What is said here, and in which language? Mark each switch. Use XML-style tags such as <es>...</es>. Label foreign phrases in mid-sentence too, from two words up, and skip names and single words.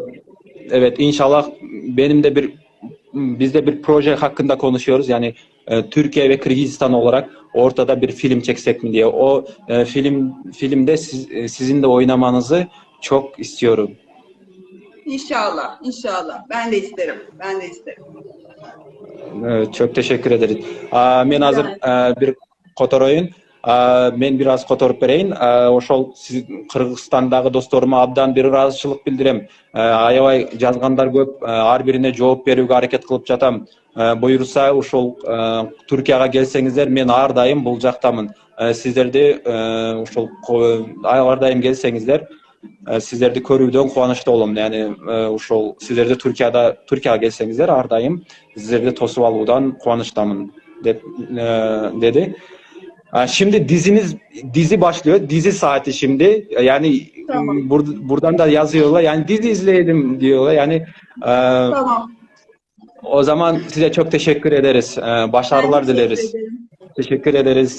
<tr>Evet, inşallah biz de bir proje hakkında konuşuyoruz yani Türkiye ve Kırgızistan olarak ortada bir film çeksek mi diye o filmde sizin de oynamanızı çok istiyorum. İnşallah. Ben de isterim. Çok teşekkür ederiz.</tr> <ky>Мен азыр бир которойун. Мен бираз которуп берейин. Ошол Кыргызстандагы досторума абдан бир ыраазычылык билдирем. Аябай жазгандар көп. Ар бирине жооп берүүгө аракет кылып жатам. Буюрса ошол Түркияга келсеңиздер, мен ар дайым бул жактамын. Сиздерди ошол ар дайым келсеңиздер, сиздерди көрүүдөн кубанычта болом. Yani ошол сиздерди Түркияга келсеңиздер, ар дайым сиздерди тосуп алуудан кубанычтамын dedi.</ky> <tr>Şimdi dizi başlıyor. Dizi saati şimdi. Yani tamam. Buradan da yazıyorlar. Yani dizi izleyelim diyorlar. Yani tamam. O zaman size çok teşekkür ederiz. Başarılar dileriz. Teşekkür ederiz.</tr>